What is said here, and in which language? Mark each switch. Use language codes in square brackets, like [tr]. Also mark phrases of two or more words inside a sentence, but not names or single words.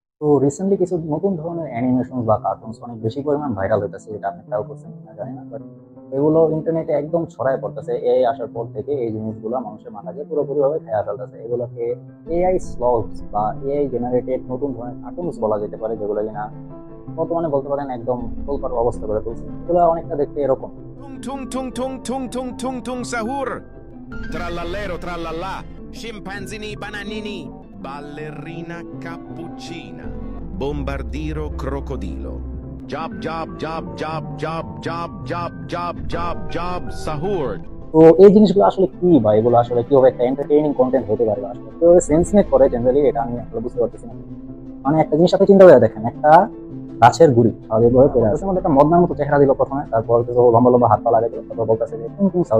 [bn] তো রিসেন্টলি কিছু নতুন ধরনের অ্যানিমেশন বা কার্টুনস অনেক বেশি পরিমাণ ভাইরাল হইতেছে, যেটা আপনি খেয়াল করছেন কিনা জানি না, বাট এগুলো ইন্টারনেটে একদম ছড়ায় পড়তেছে। এআই আসার পর থেকে এই জিনিসগুলো মানুষের মাথাকে পুরোপুরি ভাবে খেয়া ফেলতেছে। এগুলোকে [en] AI slugs [bn] বা [en] AI generated [bn] নতুন ধরনের কার্টুনস বলা যেতে পারে, যেগুলো কিনা বর্তমানে বলতে পারেন একদম তোলপাড় অবস্থা করে তুলছে। এগুলো অনেকটা দেখতে এরকম। Tung tung tung tung tung tung tung tung sahur. [it] Trallallero trallallà. Scimpanzini bananini. Ballerina cappuccina. Bombardiro crocodilo. Job job job job job job job job job job sahur. [bn] তো এই জিনিসগুলো আসলে কি, বা এগুলো আসলে কিভাবে একটা [en] entertaining content [bn] হতে পারে, বা আসলে কিভাবে [en] sense make [bn] করে জেনারেলি, এটা আমি আসলে বুঝতে পারতেছি না। মানে একটা জিনিস আপনি চিন্তা করে দেখেন, একটা গাছের গুড়ি স্বাভাবিকভাবে পড়ে আছে, মধ্যে একটা মদনার মতো চেহারা দিল প্রথমে, তারপর লম্বা লম্বা হাত পা লাগাই দিল, তারপর বলতেছে যে টুং টুং সাউন্ড।